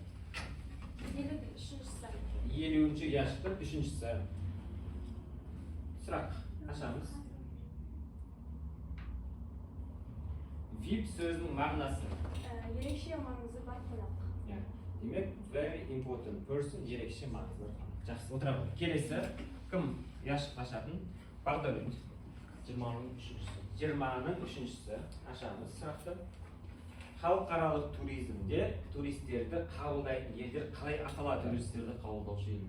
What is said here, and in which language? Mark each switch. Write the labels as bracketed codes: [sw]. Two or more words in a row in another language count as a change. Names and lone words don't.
[kk] 50-ші яшықтың үшіншісі. Сұрақ, ашамыз. VIP сөзінің мағынасы. Ерекше маңызы бар қонақ. [en] демек very important person, [kk] ерекше маңызды бір қана. Жақсы, отыра қой. Келесі кім яшық ашатын? Бағдәулет. 20-ның үшіншісі ашамыз сұрақты. Халықаралық туризмде туристерді қабылдайтын елдер қалай аталады? Туристерді қабылдаушы елдер.